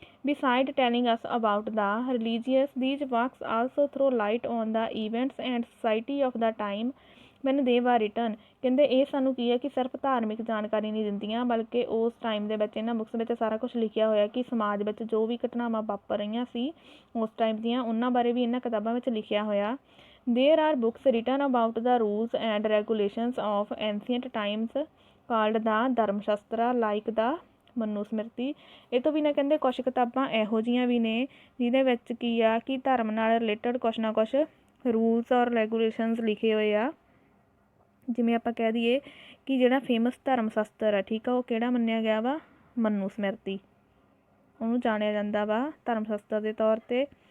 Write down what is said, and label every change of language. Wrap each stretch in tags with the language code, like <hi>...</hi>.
<en>Beside telling us about the religious these works also throw light on the events and society of the time when they are written.</en> <pa>ਕਹਿੰਦੇ ਇਹ ਸਾਨੂੰ ਕੀ ਹੈ ਕਿ ਸਿਰਫ ਧਾਰਮਿਕ ਜਾਣਕਾਰੀ ਨਹੀਂ ਦਿੰਦੀਆਂ, ਬਲਕਿ ਉਸ ਟਾਈਮ ਦੇ ਵਿੱਚ ਇਹਨਾਂ ਬੁੱਕਸ ਵਿੱਚ ਸਾਰਾ ਕੁਛ ਲਿਖਿਆ ਹੋਇਆ ਕਿ ਸਮਾਜ ਵਿੱਚ ਜੋ ਵੀ ਘਟਨਾਵਾਂ ਵਾਪਰ ਰਹੀਆਂ ਸੀ ਉਸ ਟਾਈਮ ਦੀਆਂ, ਉਹਨਾਂ ਬਾਰੇ ਵੀ ਇਹਨਾਂ ਕਿਤਾਬਾਂ ਵਿੱਚ ਲਿਖਿਆ ਹੋਇਆ।</pa> <en>There are books written about the rules and regulations of ancient times called the Dharma Shastra like the Manu Smriti.</en> <pa>ਇਹ ਤੋਂ ਬਿਨਾਂ ਕਹਿੰਦੇ ਕੁਛ ਕਿਤਾਬਾਂ ਇਹੋ ਜਿਹੀਆਂ ਵੀ ਨੇ ਜਿਹਦੇ ਵਿੱਚ ਕੀ ਆ ਕਿ ਧਰਮ ਨਾਲ ਰਿਲੇਟਡ ਕੁਛ ਨਾ ਕੁਛ ਰੂਲਸ ਔਰ ਰੈਗੂਲੇਸ਼ਨਸ ਲਿਖੇ ਹੋਏ ਆ। ਜਿਵੇਂ ਆਪਾਂ ਕਹਿ ਦਈਏ ਕਿ ਜਿਹੜਾ ਫੇਮਸ ਧਰਮ ਸ਼ਾਸਤਰ ਆ, ਠੀਕ ਆ, ਉਹ ਕਿਹੜਾ ਮੰਨਿਆ ਗਿਆ ਵਾ, ਮਨੂ ਸਮ੍ਰਿਤੀ, ਉਹਨੂੰ ਜਾਣਿਆ ਜਾਂਦਾ ਵਾ ਧਰਮ ਸ਼ਾਸਤਰ ਦੇ ਤੌਰ 'ਤੇ।</pa>